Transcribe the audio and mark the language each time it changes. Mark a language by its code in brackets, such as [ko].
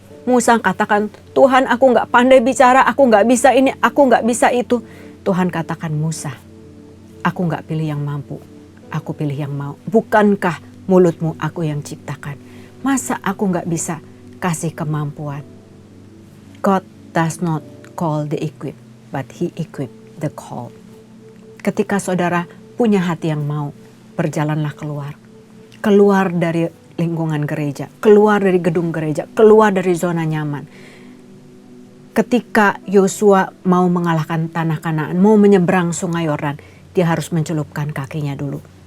[id] Musa katakan, Tuhan aku gak pandai bicara, aku gak bisa ini, aku gak bisa itu. Tuhan katakan, Musa, aku gak pilih yang mampu, aku pilih yang mau. Bukankah mulutmu aku yang ciptakan? Masa aku gak bisa kasih kemampuan? [en] God does not call the equipped, but He equipped the called. [id] Ketika saudara punya hati yang mau, berjalanlah keluar. Keluar dari lingkungan gereja, keluar dari gedung gereja, keluar dari zona nyaman. Ketika Yosua mau mengalahkan tanah Kanaan, mau menyeberang sungai Yordan, dia harus mencelupkan kakinya dulu.